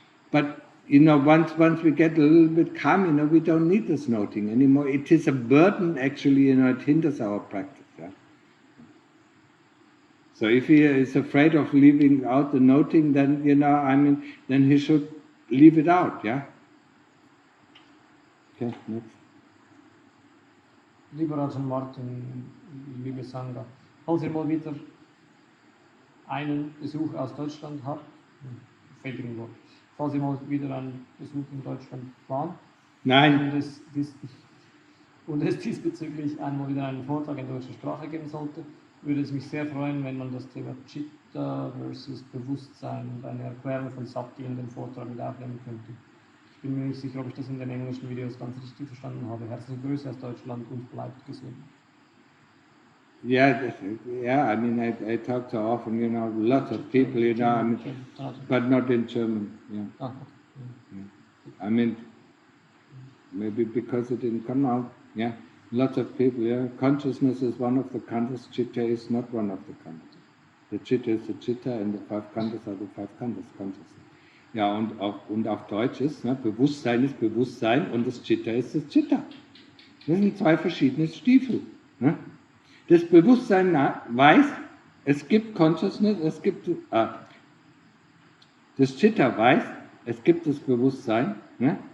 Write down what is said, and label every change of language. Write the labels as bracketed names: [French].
[English] But, once we get a little bit calm, we don't need this noting anymore. It is a burden, actually, it hinders our practice. Yeah? So if he is afraid of leaving out the noting, then, then he should leave it out, yeah? Okay, next. [German] Lieber Ajahn Martin, liebe Sangha, falls ihr mal wieder einen Besuch aus Deutschland habt, fehlt irgendwo, falls ihr mal wieder einen Besuch in Deutschland plant, Nein. Und es diesbezüglich einmal wieder einen Vortrag in deutscher Sprache geben sollte, würde es mich sehr freuen, wenn man das Thema Chitta versus Bewusstsein und eine Erklärung von Sati in den Vortrag mit aufnehmen könnte. Ich bin mir nicht sicher, ob ich das in den englischen Videos ganz richtig verstanden habe. Herzliche Grüße aus Deutschland und bleibt gesund. [English] Yeah, I mean, I talk so often, lots of people, but not in German. Yeah. Ah, okay. Yeah. I mean, maybe because it didn't come out. Yeah, lots of people. Yeah, consciousness is one of the khandhas. Chitta is not one of the khandhas. The chitta is the chitta, and the 5 khandhas are the 5 khandhas. Consciousness. [German] Ja, und auf Deutsch ist, Bewusstsein ist Bewusstsein und das Chitta ist das Chitta. Das sind 2 verschiedene Stiefel. Ne? Das Bewusstsein weiß, es gibt Consciousness, es gibt das Chitta weiß, es gibt das Bewusstsein, ne?